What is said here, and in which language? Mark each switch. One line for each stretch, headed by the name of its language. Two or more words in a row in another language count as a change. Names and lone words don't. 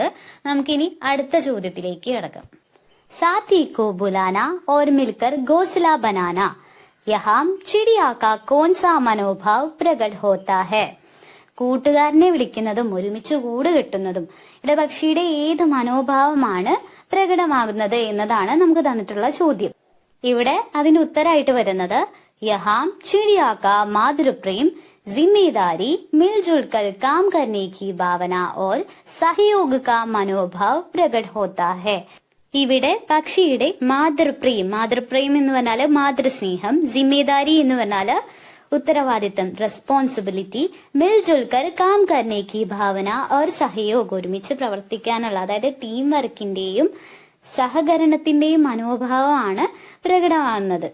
Malayalam: നമുക്കിനി അടുത്ത ചോദ്യത്തിലേക്ക് കിടക്കാം.
Hindi: साथी को बुलाना और मिलकर घोंसला बनाना, यहाँ चिड़िया का कौन सा मनोभाव प्रकट होता है?
Malayalam: കൂട്ടുകാരനെ വിളിക്കുന്നതും ഒരുമിച്ച് കൂട് കെട്ടുന്നതും ഇടപക്ഷിയുടെ ഏത് മനോഭാവമാണ് പ്രകടമാകുന്നത് എന്നതാണ് നമുക്ക് തന്നിട്ടുള്ള ചോദ്യം. ഇവിടെ അതിന്റെ ഉത്തരമായിട്ട് വരുന്നത്
Hindi: यहाँ चिड़िया का मातृप्रेम, जिम्मेदारी, मिलजुल कर काम करने की भावना और सहयोग का मनोभाव प्रकट होता है.
Malayalam: ഇവിടെ പക്ഷിയുടെ മാതൃപ്രേം, മാതൃപ്രേം എന്ന് പറഞ്ഞാല് മാതൃസ്നേഹം, ജിമ്മേദാരി എന്ന് പറഞ്ഞാല് ഉത്തരവാദിത്തം, റെസ്പോൺസിബിലിറ്റി,
Hindi: मिलजुल कर काम करने की भावना और सहयोग,
Malayalam: ഒരുമിച്ച് പ്രവർത്തിക്കാനുള്ള അതായത് ടീം വർക്കിന്റെയും സഹകരണത്തിന്റെയും മനോഭാവമാണ് പ്രകടമാകുന്നത്.